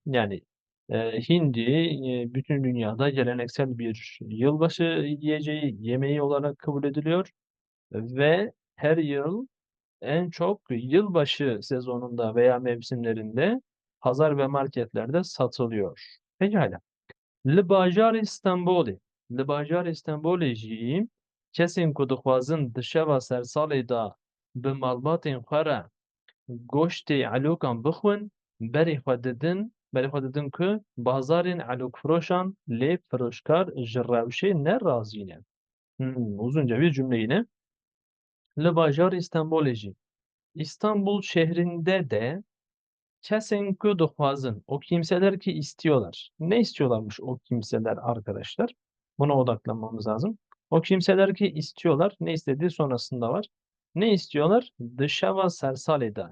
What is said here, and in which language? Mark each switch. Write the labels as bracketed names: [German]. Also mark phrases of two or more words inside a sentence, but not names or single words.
[Turkish] Yani hindi bütün dünyada geleneksel bir yılbaşı yiyeceği, yemeği olarak kabul ediliyor ve her yıl en çok yılbaşı sezonunda veya mevsimlerinde pazar ve marketlerde satılıyor. Pekala. [Kurdish] Li bajarê Stenbolê, li bajarê Stenbolê jî kesên ku dixwazin di şeva sersalê da bi malbatên xwe re goştê elokan bixwin, berê xwe didin ku bazarên elokfiroşan lê firoşkar ji rewşê nerazî ne. [Turkish] Uzunca bir cümle yine. [Kurdish] Li bajarê Stenbolê jî. [Turkish] İstanbul şehrinde de kesinlikle dixwazin. O kimseler ki istiyorlar. Ne istiyorlarmış o kimseler arkadaşlar? Buna odaklanmamız lazım. O kimseler ki istiyorlar. Ne istediği sonrasında var. Ne istiyorlar? [Kurdish] Dışava sersaleda.